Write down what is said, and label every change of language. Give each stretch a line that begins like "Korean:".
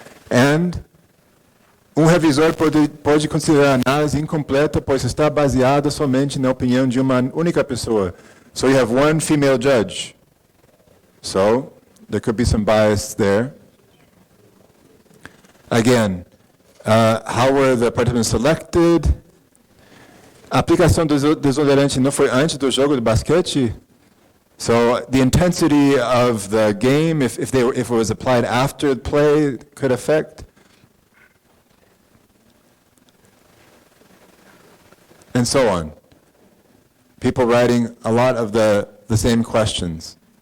Portuguese: And revisor pode considerar a análise incompleta, pois está baseada somente na opinião de uma única pessoa.
English: So you have one female judge. So there could be some bias there. Again, how were the participants selected?
Portuguese: A aplicação do desodorante não foi antes do jogo de basquete?
English: So the intensity of the game, if it was applied after the play, could affect. And so on. People writing a lot of the same questions.